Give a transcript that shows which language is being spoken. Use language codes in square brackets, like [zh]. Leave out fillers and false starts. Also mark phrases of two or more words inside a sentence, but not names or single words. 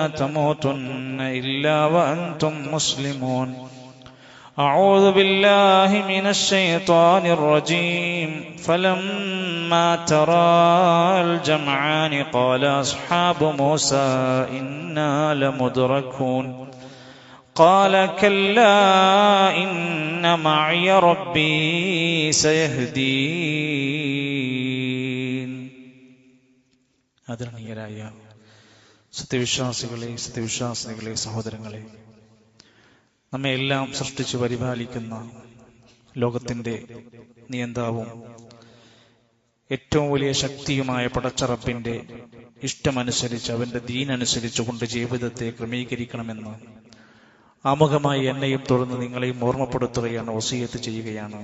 [ar] تموتن إلا وأنتم مسلمون أعوذ بالله من الشيطان الرجيم فلما ترى الجمعان قال أصحاب موسى إنا لمدركون قال كلا إن معي ربي سيهدين. [ml] ആദരണീയരായ സത്യവിശ്വാസികളെ സഹോദരങ്ങളെ, നമ്മെ എല്ലാം സൃഷ്ടിച്ചു പരിപാലിക്കുന്ന ലോകത്തിന്റെ നിയന്താവും ഏറ്റവും വലിയ ശക്തിയുമായ പടച്ചറപ്പിന്റെ ഇഷ്ടമനുസരിച്ച് അവന്റെ ദീനനുസരിച്ചുകൊണ്ട് ജീവിതത്തെ ക്രമീകരിക്കണമെന്ന് ആമുഖമായി എന്നെയും തുടർന്ന് നിങ്ങളെയും ഓർമ്മപ്പെടുത്തുകയാണ്, വസിയത്ത് ചെയ്യുകയാണ്.